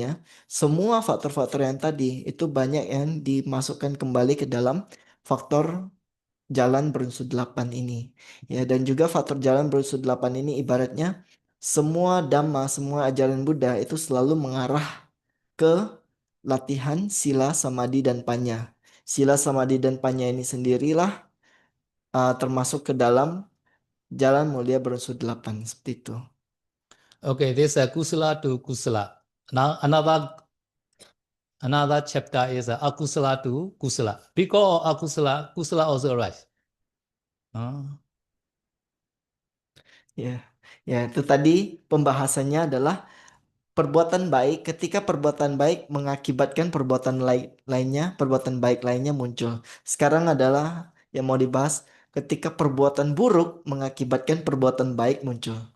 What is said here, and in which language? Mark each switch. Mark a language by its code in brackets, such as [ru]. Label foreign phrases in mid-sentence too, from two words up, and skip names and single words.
[id] Semua faktor-faktor yang tadi itu banyak yang dimasukkan kembali ke dalam faktor jalan berunsur 8 ini. Ya, dan juga faktor jalan berunsur 8 ini ibaratnya semua dhamma, semua ajaran Buddha itu selalu mengarah ke latihan [pi] sila, samadhi, [id] dan panya. [pi] Sila, samadhi, [id] dan panya ini sendirilah termasuk ke dalam jalan mulia berunsur 8 seperti itu. [en] Okay, this is a Kusala to Kusala. Now another chapter is Akusala to Kusala. Because of Akusala, Kusala also arise. [id] Ya, ya itu tadi pembahasannya adalah perbuatan baik. Ketika perbuatan baik mengakibatkan perbuatan lainnya, perbuatan baik lainnya muncul. Sekarang adalah yang mau dibahas ketika perbuatan buruk mengakibatkan perbuatan baik muncul.